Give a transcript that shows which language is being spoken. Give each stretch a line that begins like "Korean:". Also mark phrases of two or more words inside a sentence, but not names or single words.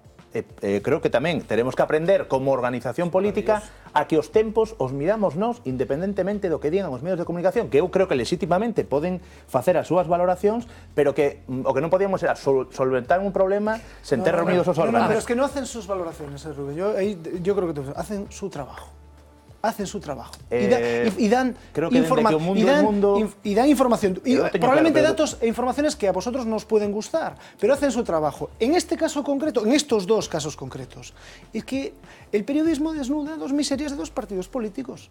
Galician: Creo que tamén teremos que aprender como organización política a que os tempos os midamos nós independentemente do que digan os medios de comunicación, que eu creo que legítimamente poden facer as súas valoracións, pero que o que non podíamos era solventar un problema sen ter reunidos os órganos.
Spanish: Pero es que no hacen sus valoraciones, Rubén. Yo creo que hacen su trabajo. Hacen su trabajo y dan información, probablemente datos e informaciones que a vosotros nos pueden gustar, pero hacen su trabajo. En este caso concreto, en estos dos casos concretos, es que el periodismo desnuda dos miserias de dos partidos políticos.